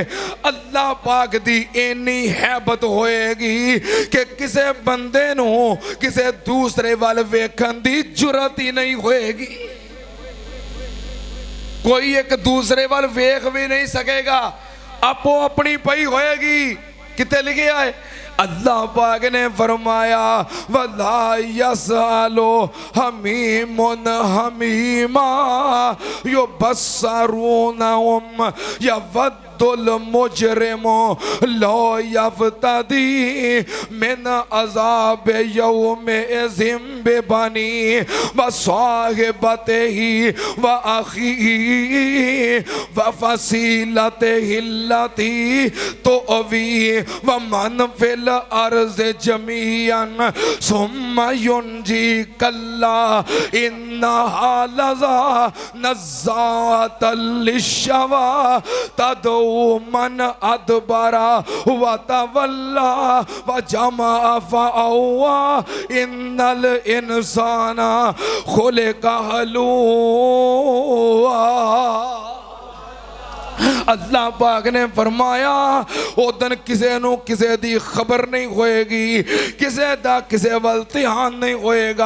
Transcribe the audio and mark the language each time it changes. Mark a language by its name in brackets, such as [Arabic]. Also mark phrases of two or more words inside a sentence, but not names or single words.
[Punjabi] ਅੱਲਾਹ ਪਾਕ ਦੀ ਇੰਨੀ ਹੈਬਤ ਹੋਏਗੀ ਕਿ ਕਿਸੇ ਬੰਦੇ ਨੂੰ ਕਿਸੇ ਦੂਸਰੇ ਵਲ ਵੇਖਣ ਦੀ ਜੁਰਅਤ ਹੀ ਨਹੀਂ ਹੋਏਗੀ। ਕੋਈ ਇੱਕ ਦੂਸਰੇ ਵਲ ਵੇਖ ਭੀ ਨਹੀਂ ਸਕੇਗਾ, ਆਪੋ ਆਪਣੀ ਪਈ ਹੋਏਗੀ। ਕਿਤੇ ਲਿਖਾ ਹੈ? ਅੱਲਾਹ ਪਾਕ ਨੇ ਫ਼ਰਮਾਇਆ [Arabic] ولا يسأل حميم حميما يبصرونهم يود المجرم لو يفتدي من عذاب يومئذ ببنيه وصاحبته وأخيه وفصيلته التي تؤويه ومن في الأرض جميعا ثم ينجيه كلا إن إنها لظى نزاعة للشوى تدعو من أدبر وتولى وجمع فأوعى إن الإنسان خلق هلوعا. [Punjabi] ਅੱਲਾਹ ਪਾਕ ਨੇ ਫ਼ਰਮਾਇਆ ਓਦਨ ਕਿਸੇ ਨੂੰ ਕਿਸੇ ਦੀ ਖ਼ਬਰ ਨਹੀਂ ਹੋਏਗੀ, ਕਿਸੇ ਦਾ ਕਿਸੇ ਵਲ ਧਿਆਨ ਨਹੀਂ ਹੋਏਗਾ,